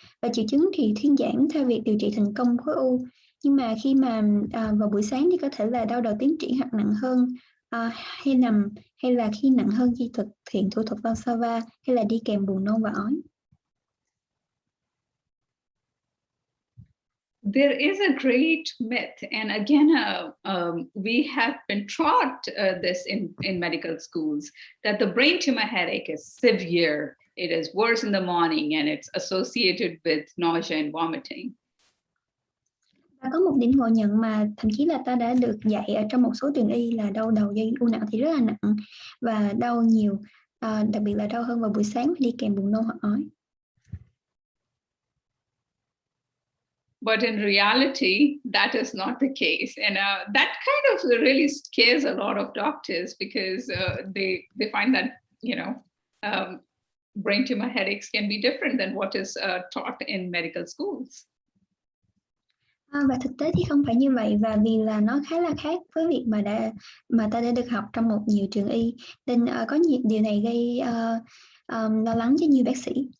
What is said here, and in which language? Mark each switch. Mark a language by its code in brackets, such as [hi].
[vi] Và triệu chứng thì thuyên giản theo việc điều trị thành công khối u. Nhưng mà khi mà vào buổi sáng thì có thể là đau đầu tiến triển hoặc nặng hơn, hay nằm, hay là khi nặng hơn khi thực hiện thủ thuật Valsalva, hay là đi kèm buồn nôn và ói. [en] There is a great myth, and again, we have been taught this in medical schools, that the brain tumor headache is severe. It is worse in the morning, and it's associated with nausea and vomiting. [vi] Và có một điểm ngộ nhận mà thậm chí là ta đã được dạy ở trong một số trường y là đau đầu do u não thì rất là nặng và đau nhiều, đặc biệt là đau hơn vào buổi sáng đi kèm buồn nôn hoặc ói. [en] But in reality, that is not the case. And that kind of really scares a lot of doctors, because they find that, brain tumor headaches can be different than what is taught in medical schools. [vi] Và thực tế thì không phải như vậy, và vì là nó khá là khác với việc mà ta đã được học trong một nhiều trường y, nên có nhiều điều này gây lo lắng cho nhiều bác sĩ.